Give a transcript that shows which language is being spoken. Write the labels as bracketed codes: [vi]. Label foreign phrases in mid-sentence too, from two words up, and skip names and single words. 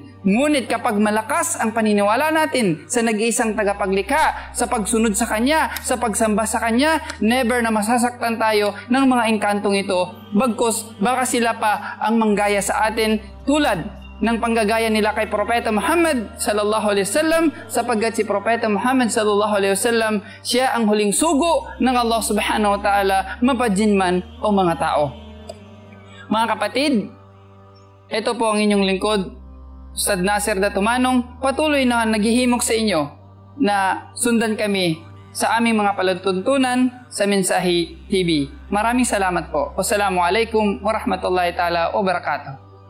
[tl] Ngunit kapag malakas ang paniniwala natin sa nag-iisang tagapaglikha, sa pagsunod sa Kanya, sa pagsamba sa Kanya, never na masasaktan tayo ng mga engkantong ito. Bagkus, baka sila pa ang manggaya sa atin tulad ng panggagaya nila kay Propeta Muhammad [ar] صلى الله عليه وسلم, [tl] sapagkat si Propeta Muhammad [ar] صلى الله عليه وسلم, [tl] siya ang huling sugo ng Allah [ar] سبحانه وتعالى, [tl] mapadjin man o mga tao. Mga kapatid, ito po ang inyong lingkod, Ustad Nasir Datumanong, patuloy na naghihimok sa inyo na sundan kami sa aming mga palatuntunan sa Mensahe TV. Maraming salamat po. [ar] والسلام عليكم ورحمة الله تعالى وبركاته.